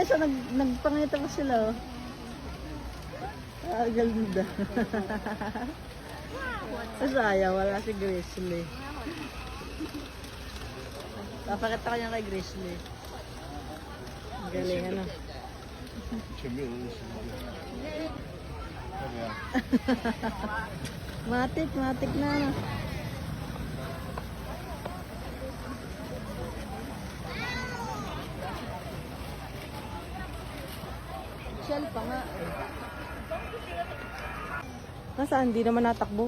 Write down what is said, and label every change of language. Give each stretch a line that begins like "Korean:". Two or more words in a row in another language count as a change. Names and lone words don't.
Filipino: So, nagpangita pa sila oh. Ah, ganda. Sayang, wala si Grizzly. Papakita ko niya kay Grizzly. Ang galing ano.
Chinese: 全没有认识的。要不要？
Filipino: Matik na ano. Shell pa nga. Nasaan? Hindi naman natakbo.